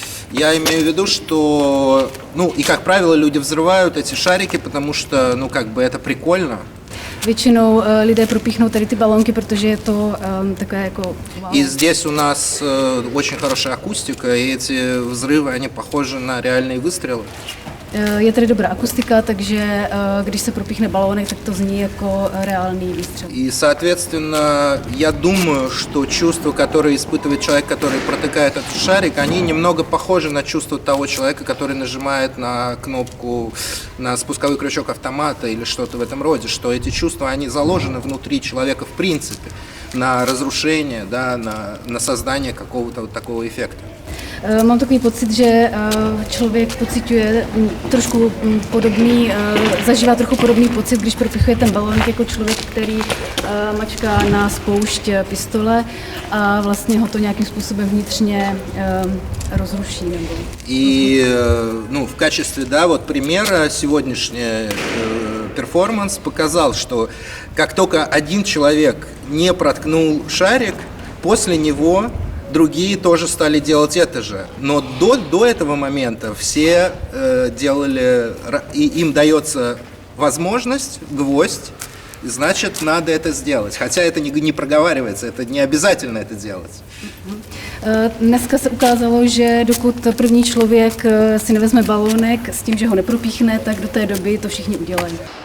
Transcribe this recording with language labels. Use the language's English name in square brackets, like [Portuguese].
[Russian] Я имею в виду, что, и как правило, люди взрывают эти шарики, потому что, это прикольно. [Czech] Většinou lidé propíchnou tady ty balónky, protože je to takové jako... Wow. [Russian] И здесь у нас очень хорошая акустика, и эти взрывы, они похожи на реальные выстрелы. [Czech] Je tady dobrá akustika, takže když se propíchne balónek, tak to zní jako reálný výstřel. [Russian] И, соответственно, я думаю, что чувства, которые испытывает человек, который протыкает этот шарик, они немного похожи на чувства того человека, который нажимает на кнопку, на спусковой крючок автомата или что-то в этом роде, что эти чувства, они заложены внутри человека в принципе, на разрушение, да, на создание какого-то вот такого эффекта. [Czech] Mám takový pocit, že člověk pociťuje trošku podobný, zažívá trochu podobný pocit, když propichuje ten balónek jako člověk, který mačká na spoušť pistole a vlastně ho to nějakým způsobem vnitřně rozruší. Nebo [Russian] И, в качестве, примера сегодняшний перформанс показал, что как только один человек не проткнул шарик, после него другие тоже стали делать это же. Но до этого момента все делали, и им дается возможность, гвоздь, значит, надо это сделать. Хотя это не проговаривается, это не обязательно это делать. [Czech] Dneska se ukázalo, že dokud první člověk si nevezme balónek s tím, že ho nepropíchne, tak do té doby to všichni udělají.